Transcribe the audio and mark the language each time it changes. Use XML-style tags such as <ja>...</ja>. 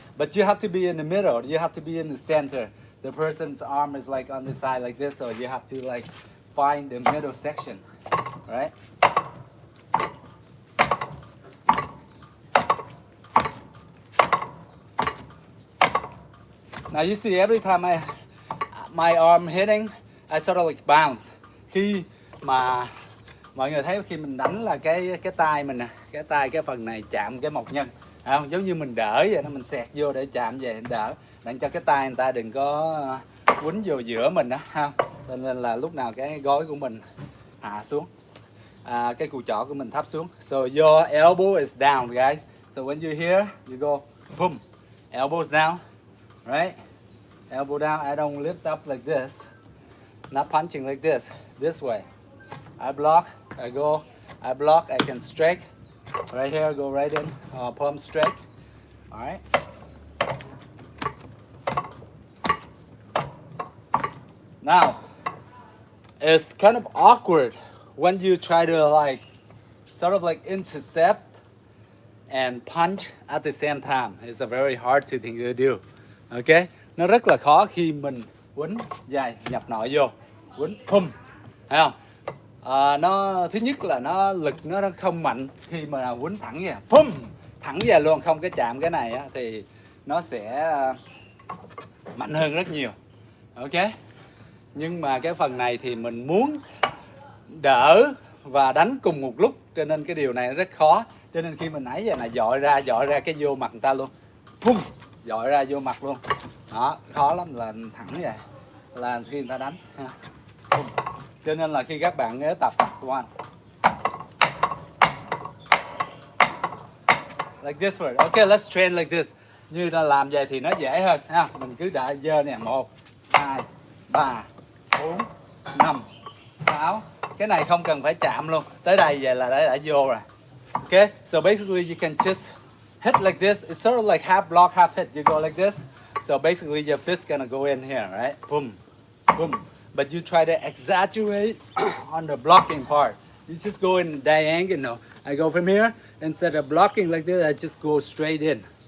<en>But you have to be in the middle. You have to be in the center. The person's arm is like on the side like this, so you have to like find the middle section, right? Now you see every time my arm hitting, I sort of like bounce.</en> <vi>Khi mà mọi người thấy khi mình đánh là cái tay mình nè, cái phần này chạm cái mộc nhân, không? Giống như mình đỡ vậy đó, mình xẹt vô để chạm về đỡ, để cho cái tay người ta đừng có quýnh vô giữa mình đó, không? Cho nên là lúc nào cái gối của mình hạ xuống, cái cùi chỏ của mình thấp xuống.</vi> <en>So your elbow is down, guys. So when you're here, you go boom, elbows down, right? Elbow down. I don't lift up like this. Not punching like this way. I block, I go, I block, I can strike. Right here, go right in, palm strike. All right. Now, it's kind of awkward when you try to like, sort of like intercept and punch at the same time. It's a very hard thing to do. Okay?</en> <vi>Nó rất là khó khi mình quýnh dài nhập nội vô, quýnh pum, thấy không? Nó thứ nhất là nó lực nó không mạnh khi mà quýnh thẳng về, pum, thẳng về luôn, không cái chạm cái này á, thì nó sẽ mạnh hơn rất nhiều. Ok? Nhưng mà cái phần này thì mình muốn đỡ và đánh cùng một lúc, cho nên cái điều này rất khó. Cho nên khi mình ấy vậy là dội ra cái vô mặt người ta luôn, pum, dội ra vô mặt luôn. Đó, khó lắm, là thẳng vậy là khi người ta đánh. Cho nên là khi các bạn nhớ tập</vi> <en>one like this first. Okay, let's train like this.</en> <vi>Như là làm vậy thì nó dễ hơn ha. Mình cứ đợi dơ nè, 1, 2, 3, 4, 5, 6. Cái này không cần phải chạm luôn. Tới đây vậy là đã vô rồi.</vi> <en>Okay, so basically you can just hit like this. It's sort of like half block, half hit. You go like this. So basically your fist gonna go in here, right? Boom, boom. But you try to exaggerate on the blocking part. You just go in diagonal. I go from here, instead of blocking like this, I just go straight in.</en>